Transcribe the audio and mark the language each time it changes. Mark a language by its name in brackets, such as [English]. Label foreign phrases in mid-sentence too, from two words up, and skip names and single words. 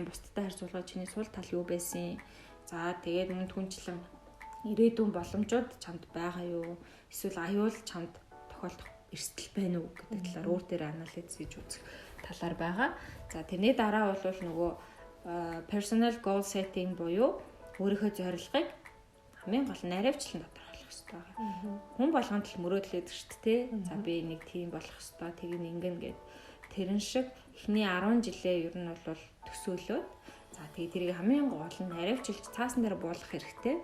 [Mongolian] Бусдтай харьцуулахад чиний сул тал юу байсан? За тэгээд мөн түнчлэн ирээдүйн боломжууд чамд байгаа юу? Эсвэл аюул чамд тохиолдох эрсдэл байна уу гэдэг талаар өөр дээр анализ хийж үзэх талаар байгаа. За тэрний дараа бол нөгөө [English] personal goal setting [Mongolian] буюу өөрийнхөө зорилгыг хамгийн гол нь наривчлан тодорхойлох хэрэгтэй байгаа. Хүн болгонд л мөрөөдлөд шүү дээ. За би нэг тийм болох хэрэгтэй, тийг ингэн гэд тэрэн шиг эхний 10 жилээ ер нь бол төсөөлөөд за тэгээ тэрийг хамгийн гол нь наривчилж цаасан дээр буулгах хэрэгтэй.